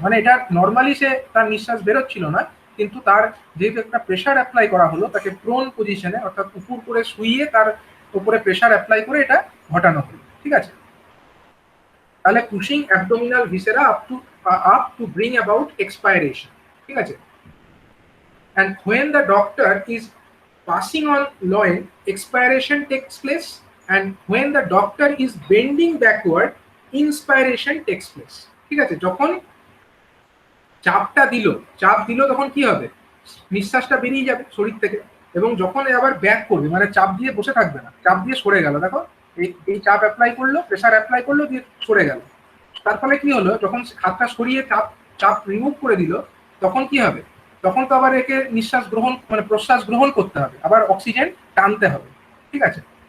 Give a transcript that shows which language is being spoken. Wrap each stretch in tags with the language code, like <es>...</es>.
<bn>মানে এটা নর্মালি সে তার নিঃশ্বাস বেরোচ্ছিল না, কিন্তু তার যেহেতু একটা প্রেশার অ্যাপ্লাই করা হলো, তাকে প্রোন পজিশনে অর্থাৎ উপর করে শুইয়ে তার উপরে প্রেশার অ্যাপ্লাই করে এটা ঘটানো হলো, ঠিক আছে।</bn> <en>তাহলে pushing abdominal viscera up to bring about expiration,</en> <bn>ঠিক আছে।</bn> <en>And when the doctor is passing on loin, expiration takes place, and when the doctor is bending backward, inspiration takes place,</en> <bn>ঠিক আছে। যখন চাপটা দিল, চাপ দিল তখন কি হবে, নিঃশ্বাসটা বেরিয়ে যাবে শরীর থেকে, এবং যখন আবার ব্যাক করবে মানে চাপ দিয়ে বসে থাকবে না, চাপ দিয়ে সরে গেল, দেখো এই চাপ অ্যাপ্লাই করলো, প্রেশার অ্যাপ্লাই করলো, দিয়ে সরে গেল, তার ফলে কি হলো, যখন হাতটা সরিয়ে চাপ চাপ রিমুভ করে দিল, তখন কি হবে, তখন তো আবার একে নিঃশ্বাস গ্রহণ মানে প্রশ্বাস গ্রহণ করতে হবে, আবার অক্সিজেন টানতে হবে, ঠিক আছে।</bn>